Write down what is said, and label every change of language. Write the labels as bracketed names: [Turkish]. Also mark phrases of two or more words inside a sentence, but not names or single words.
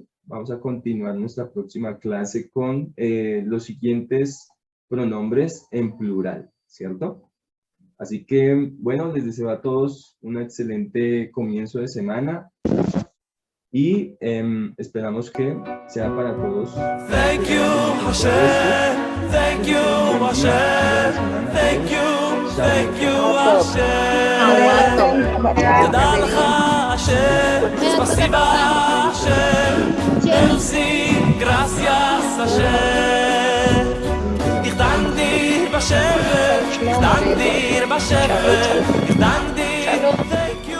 [Spanish] Vamos a continuar nuestra próxima clase con los siguientes pronombres en plural, ¿cierto? Así que, bueno, les deseo a todos un excelente comienzo de semana y esperamos que sea para todos. [English] Thank you, Hashem. Thank you, Hashem. Thank you, Hashem. [Hebrew] תודה לך, Hashem. ספסיבה, Hashem. [Spanish] Merci, gracias, Hashem. [German] Ich danke dir, Hashem. Ich danke dir, Hashem. Ich danke dir.